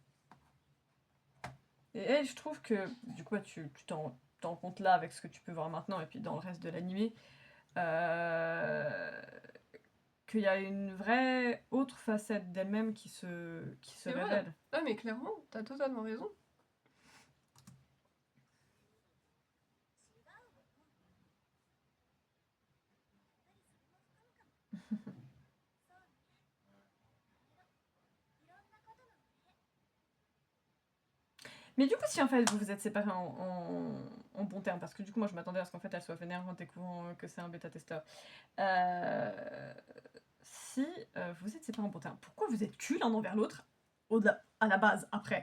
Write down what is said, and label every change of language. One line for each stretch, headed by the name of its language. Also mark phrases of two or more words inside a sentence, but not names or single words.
French: Et elle, je trouve que, du coup, tu t'en rends compte là avec ce que tu peux voir maintenant et puis dans le reste de l'animé, qu'il y a une vraie autre facette d'elle-même qui se C'est vrai. révèle. Ah, mais clairement, t'as totalement raison.
Japanese: 違うわよ。やっぱりそれも含むかも。そうね。いろんなことのね。
French: Mais du coup, si en fait vous vous êtes séparés en bons termes, parce que du coup, moi je m'attendais à ce qu'en fait elle soit vénère en découvrant que c'est un bêta-testeur. Si vous êtes séparés en bons termes, pourquoi vous êtes cul l'un envers l'autre à la base, après?